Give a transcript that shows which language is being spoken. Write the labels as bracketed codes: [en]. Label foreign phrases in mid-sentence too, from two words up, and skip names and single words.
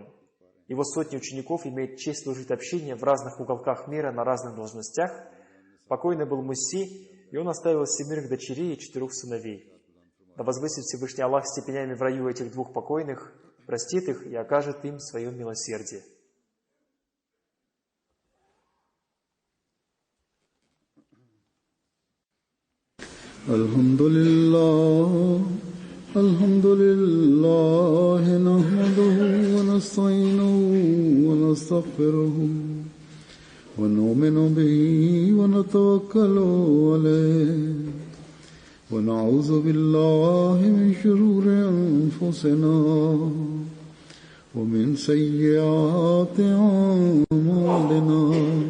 [ru] Его сотни учеников имеют честь служить общине в разных уголках мира на разных должностях. Покойный был Мусси, и он оставил 7 дочерей и 4 сыновей. Да возвысит Всевышний Аллах степенями в раю этих 2 покойных, простит их и окажет им свое милосердие. [ar] الحمد لله، الحمد لله، نحمده ونستعينه ونستغفره، ونؤمن به ونتوكل عليه، ونعوذ بالله من شرور أنفسنا، ومن سيئات أعمالنا.